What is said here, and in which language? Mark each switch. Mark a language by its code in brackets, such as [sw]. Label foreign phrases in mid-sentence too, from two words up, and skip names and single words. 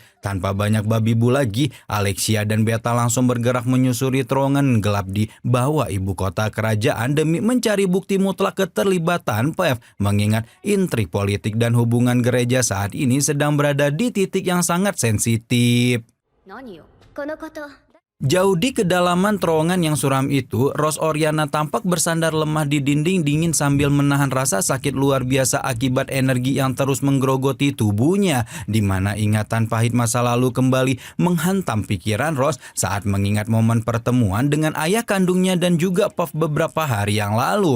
[id] Tanpa banyak babi bu lagi, Alexia dan Beta langsung bergerak menyusuri terowongan gelap di bawah ibu kota kerajaan demi mencari bukti mutlak keterlibatan Pev, mengingat intrik politik dan hubungan gereja saat ini sedang berada di titik yang sangat sensitif. [ja] 何よこのこと [id] Jauh di kedalaman terowongan yang suram itu, Rose Oriana tampak bersandar lemah di dinding dingin sambil menahan rasa sakit luar biasa akibat energi yang terus menggerogoti tubuhnya, di mana ingatan pahit masa lalu kembali menghantam pikiran Rose saat mengingat momen pertemuan dengan ayah kandungnya dan juga Puff beberapa hari yang lalu.